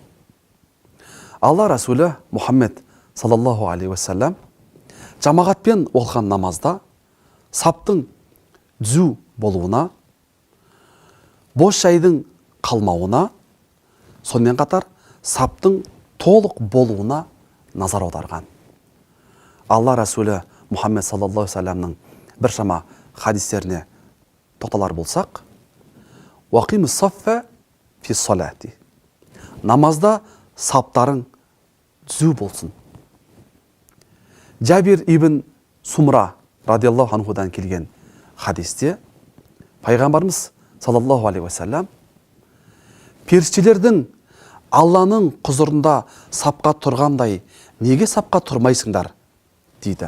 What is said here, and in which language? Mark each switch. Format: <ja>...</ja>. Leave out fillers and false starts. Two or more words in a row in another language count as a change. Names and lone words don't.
<kk>Алла Расулі Мұхаммед</kk> <ar>صلى الله عليه وسلم</ar> <kk>жамағатпен оқыған намазда саптың түзу болуына, бос жайдың қалмауына, сонымен қатар саптың толық болуына назар аударған. Алла Расулі Мұхаммед</kk> <ar>صلى الله عليه</ar> <kk>уассаламның біршама хадистеріне тоқталар болсақ:</kk> <ar>أقيموا الصف في الصلاة,</ar> <kk>намазда саптарың түзу болсын. Джабир ибн Сумра радиаллаху анхудан келген хадисте пайғамбарымыз</kk> <ar>صلى الله عليه وسلم</ar> <kk>періштелердің Алланың құзырында сапқа тұрғандай неге сапқа тұрмайсыңдар дейді.</kk>